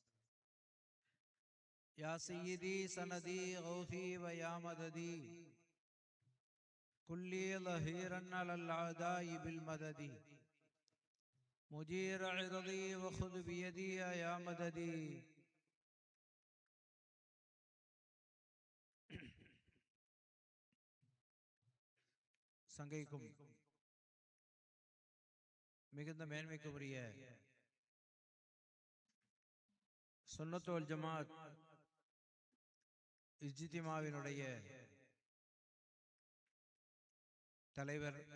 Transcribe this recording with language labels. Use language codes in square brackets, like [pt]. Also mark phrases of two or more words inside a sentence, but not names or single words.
[ar] يا سيدي سندي غوثي ويا مددي، كلي ظهيرا على الأعداء بالمدد، مجير عرضي وخذ بيدي يا مددي. [ta] சங்கைக்கும் மிகுந்த மேன்மைக்குரிய [ar] السنة والجماعة [ta] இஜ்திமாவினுடைய தலைவர்